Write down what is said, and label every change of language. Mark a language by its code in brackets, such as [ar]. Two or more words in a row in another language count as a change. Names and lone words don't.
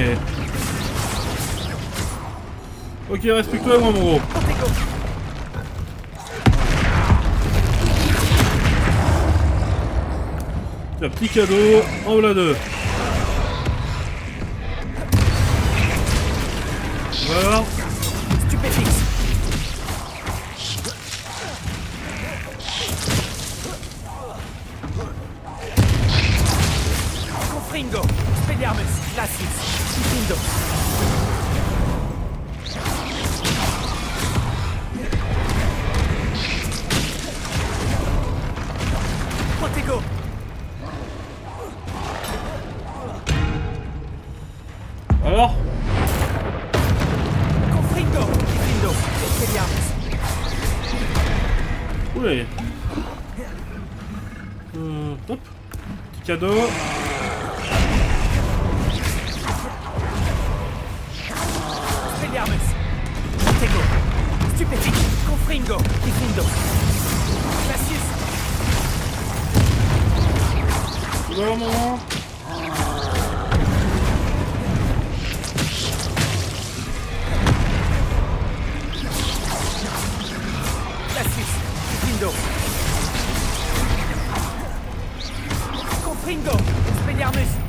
[fr] Ok, respecte-toi moi, mon gros. Protego. Tiens, petit cadeau, en voilà deux. Voilà. Stupéfix. Confringo, Expelliarmus, Glacius, Gryffindor. Protego. Alors? Confringo, Gryffindor, Expelliarmus. Oui. Hop. Petit cadeau. Expelliarmus. Protego. Stupéfix. Confringo, Gryffindor. Glacius. Alors, maman. Glacius, Gryffindor. Confringo, Expelliarmus.